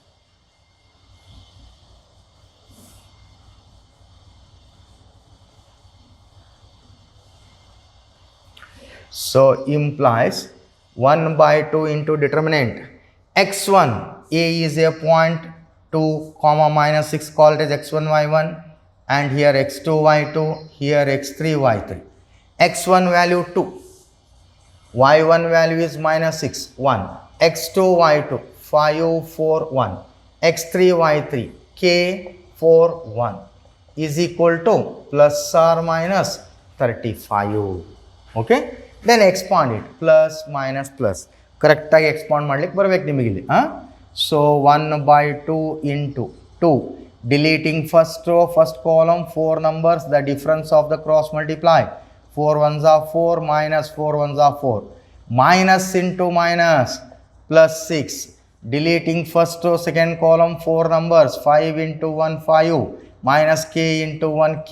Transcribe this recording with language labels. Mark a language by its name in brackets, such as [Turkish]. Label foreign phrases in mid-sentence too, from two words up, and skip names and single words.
[English] So implies 1 by 2 into determinant. x1 a is a point 2 comma minus 6, called as x1 y1, and here x2 y2, here x3 y3. x1 value 2, y1 value is minus 6 1, x2 y2 5 4 1, x3 y3 k 4 1 is equal to plus or minus 35. Okay. Then expand it, plus minus plus. [Kannada] ಕರೆಕ್ಟಾಗಿ ಎಕ್ಸ್ಪಾಂಡ್ ಮಾಡ್ಲಿಕ್ಕೆ ಬರ್ಬೇಕು ನಿಮಗಿಲ್ಲಿ. [English] ಸೊ 1 by 2 into 2, deleting first row first column 4 numbers, the difference of the cross multiply. 4 ones are 4 minus 4 ones are 4. Minus into minus plus 6, deleting first row second column 4 numbers, 5 into 1 5 minus k into 1 k.